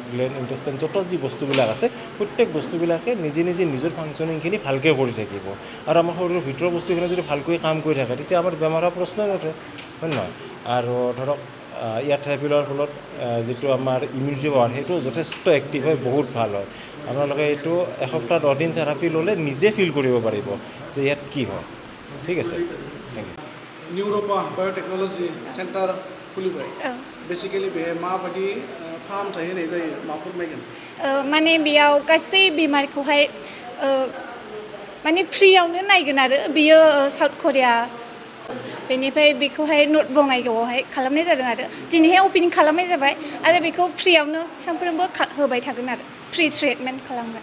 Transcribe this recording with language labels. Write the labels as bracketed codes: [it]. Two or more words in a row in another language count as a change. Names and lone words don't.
[en] gland intestine [as] যত যি বস্তুবিলাক আছে প্ৰত্যেক বস্তুবিলাকে নিজে নিজে নিজৰ ফাংচনিংখিনি ভালকৈ কৰি থাকিব আৰু আমাৰ শৰীৰৰ ভিতৰৰ বস্তুখিনি যদি ভালকৈ কাম কৰি থাকে তেতিয়া আমাৰ বেমাৰ হোৱাৰ প্ৰশ্নই নুঠে হয় নহয় আৰু ধৰক ইয়াত থেৰাপিলৰ ফলত যিটো আমাৰ [en] immunity power [as] সেইটো যথেষ্ট এক্টিভ হয় বহুত ভাল হয় আপোনালোকে এইটো এসপ্তাহ 10 দিন থেৰাপি ল'লে নিজে ফিল কৰিব পাৰিব যে ইয়াত কি হয় ঠিক আছে [en] thank you [brx] Nurepa Biotechnology Center खुलिबाय बेसिकलि बे माबायदि फाहामथाय होनाय जायो मा फोरमायगोन माने बेयाव गासै बेमारखौहाय माने फ्रियावनो नायगोन आरो बियो साउथ करिया बेनिफ्राय बेखौहाय नर्थ बङाइगावआवहाय खालामनाय जादों आरो दिनैहाय अपेनिं खालामनाय जाबाय आरो बेखौ फ्रियावनो सानफ्रोमबो होबाय थागोन आरो [en] free treatment [brx] खालामगोन